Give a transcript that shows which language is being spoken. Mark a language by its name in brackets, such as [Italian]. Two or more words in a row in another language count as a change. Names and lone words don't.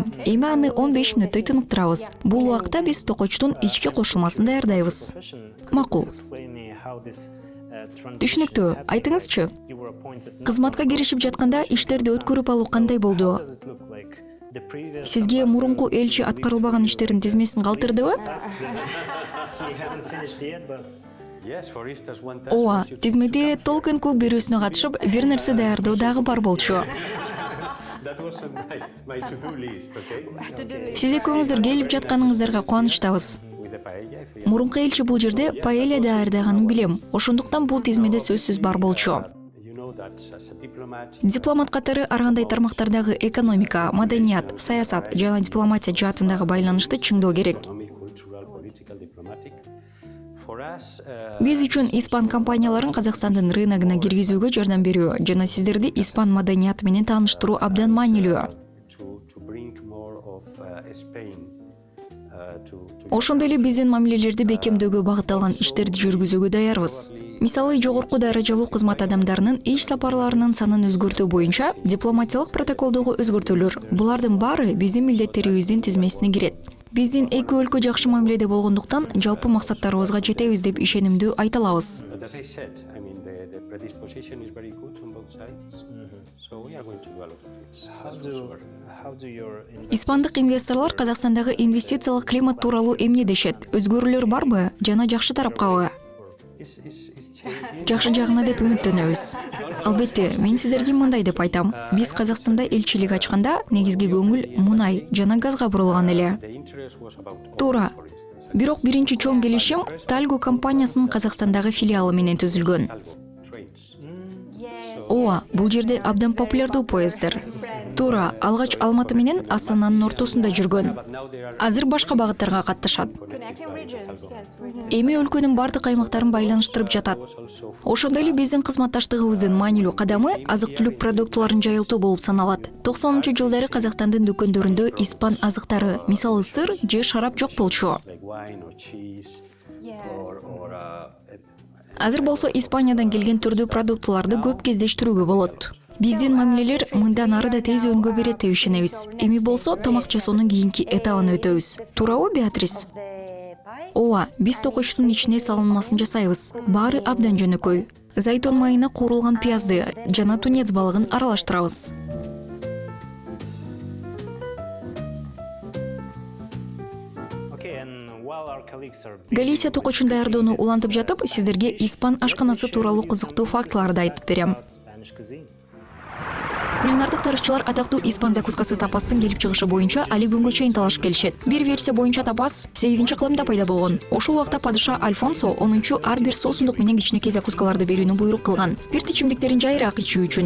[Kyrgyz] Эми аны 15 мүнөттөй тыныктырабыз. Бул убакта биз токочтун ички кошулмасын даярдайбыз. Макул. Түшүнүктүү. Айтыңызчы, кызматка киришип жатканда иштерди өткөрүп алуу кандай болду? Сизге мурунку элчи аткарылбаган иштердин тизмесин калтырдыбы? [English] Yes, for instance, one task [Kyrgyz] Ооба, [English] was you [Kyrgyz] тизмеде Толкин Кук берүүсүнө катышып, бир нерсе даярдоо дагы бар болчу. [English] that was on my to-do list, okay? [Kyrgyz] Сиз экөөңүздөр келип жатканыңыздарга кубанычтабыз. [English] With the paella, if you [Kyrgyz] Мурунку элчи бул жерде паэля даярдаганын билем. Ошондуктан бул тизмеде сөзсүз бар болчу. [English] know that as a diplomat, [Kyrgyz] Дипломат катары ар кандай тармактардагы экономика, маданият, саясат жана дипломатия жаатындагы байланышты чыңдоо керек. [English] economic, cultural, political, diplomatic. For us, [Kyrgyz] Биз үчүн испан компанияларын Казакстандын рыногуна киргизүүгө жардам берүү жана сиздерди испан маданияты менен тааныштыруу абдан маанилүү. [English] to bring more of Spain to [Kyrgyz] Ошондой эле биздин мамилелерди бекемдөөгө багытталган иштерди жүргүзүүгө даярбыз. Мисалы, жогорку даражалуу кызмат адамдарынын иш сапарларынын санын өзгөртүү боюнча дипломатиялык протоколдогу өзгөртүүлөр. Булардын баары биздин милдеттерибиздин тизмесине кирет. Биздин эки өлкө жакшы мамиледе болгондуктан жалпы максаттарыбызга жетебиз деп ишенимдүү айта алабыз. [English] But as I said, I mean, the the predisposition is very good on both sides. So we are going to do a lot of it. That's for sure. How do your [Kyrgyz] Испандык инвесторлар Казакстандагы инвестициялык климат тууралуу эмне дешет? Өзгөрүүлөр барбы жана жакшы тарапкабы? [English] It's changing. [Kyrgyz] Жакшы жагына деп үмүттөнөбүз. Албетте, мен сиздерге мындай деп айтам. Биз Казакстанда элчилик ачканда негизги көңүл мунай жана газга бурулган эле. [English] The interest was about oil, [Kyrgyz] Туура. [English] for instance. [Kyrgyz] Бирок биринчи чоң келишим Talgo компаниясынын Казакстандагы филиалы менен түзүлгөн. [English] Talgo trains. [Kyrgyz] Ооба, бул жерде абдан популярдуу поезддер. Туура, алгач Алматы менен Астананын ортосунда жүргөн. [English] But now there are [Kyrgyz] Азыр башка багыттарга катташат. [English] connected by the Talgo. [Kyrgyz] Эми өлкөнүн бардык аймактарын байланыштырып жатат. [English] Also [Kyrgyz] Ошондой эле биздин кызматташтыгыбыздын маанилүү кадамы азык-түлүк продуктларын жайылтуу болуп саналат. 90-жылдары Казакстандын дүкөндөрүндө испан азыктары, мисалы сыр же шарап жок болчу. [English] like wine or cheese or [Kyrgyz] Азыр болсо Испаниядан келген түрдүү продуктларды көп кездештирүүгө болот. Биздин мамилелер мындан ары да тезөнгө берет деп ишенебиз. Эми болсо тамак жасоонун кийинки этабына өтөбүз. Туурабы, Беатрис? Ооба, биз токочтун ичине салынмасын жасайбыз. Баары абдан жөнөкөй. Зайтун майына куурулган пиязды жана тунец балыгын аралаштырабыз. [English] Okay, and while our colleagues are [Kyrgyz] Галисия токочун даярдоону улантып жатып, сиздерге испан ашканасы тууралуу кызыктуу фактыларды айтып берем. [English] about Spanish cuisine. [Kyrgyz] Кулинардык тарыхчылар атактуу испан закускасы тапастын келип чыгышы боюнча али күнгө чейин талашып келишет. Бир версия боюнча тапас 8-кылымда пайда болгон. Ошол убакта падыша Альфонсо 10-чу ар бир соусундук менен кичинекей закускаларды берүүнү буйрук кылган. Спирт ичимдиктерин жайыраак ичүү үчүн.